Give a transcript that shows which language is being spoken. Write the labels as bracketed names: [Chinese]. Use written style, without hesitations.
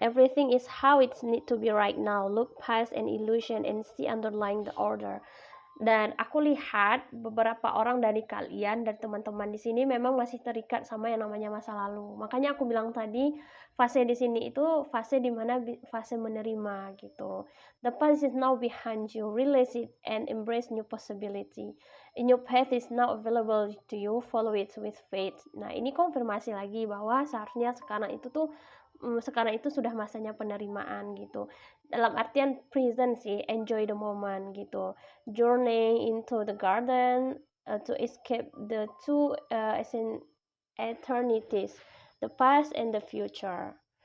[English] Everything is how it need to be right now. Look past an illusion and see underlying the order. [Indonesian] Dan aku lihat beberapa orang dari kalian dan teman-teman di sini memang masih terikat sama yang namanya masa lalu. Makanya aku bilang tadi, fase di sini itu fase dimana fase menerima gitu. [English] The past is now behind you. Realize it and embrace new possibility. A new path is now available to you. Follow it with faith. [Indonesian] Nah, ini konfirmasi lagi bahwa seharusnya sekarang itu sudah masanya penerimaan gitu. Dalam artian present sih, [English] enjoy the moment [Indonesian] gitu. [English] Journey into the garden to escape the two eternities, the past and the future.